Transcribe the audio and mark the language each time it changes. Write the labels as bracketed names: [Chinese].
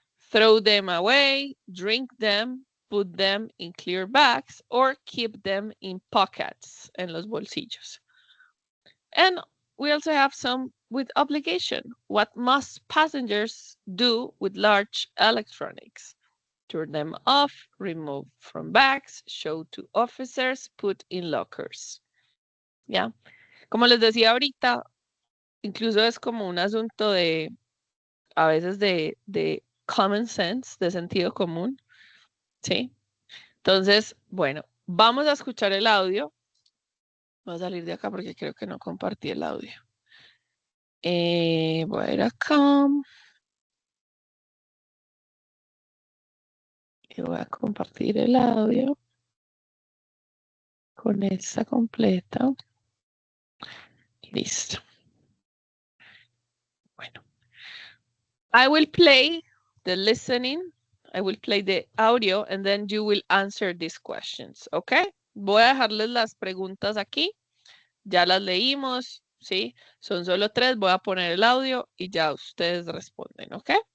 [English] Throw them away, drink them, put them in clear bags, or keep them in pockets, [Spanish] en los bolsillos. [English] And we also have some with obligation. What must passengers do with large electronics? Turn them off, remove from bags, show to officers, put in lockers. Yeah. [Spanish] Como les decía ahorita, incluso es como un asunto de, a veces de [English] common sense, [Spanish] de sentido común, ¿sí? Entonces, bueno, vamos a escuchar el audio. Voy a salir de acá porque creo que no compartí el audio. Voy a ir acá y voy a compartir el audio con esta completa. Listo. Bueno. [English] I will play the listening. I will play the audio and then you will answer these questions, okay? [Spanish] Voy a dejarles las preguntas aquí. Ya las leímos, ¿sí? Son solo 3. Voy a poner el audio y ya ustedes responden, ¿ok?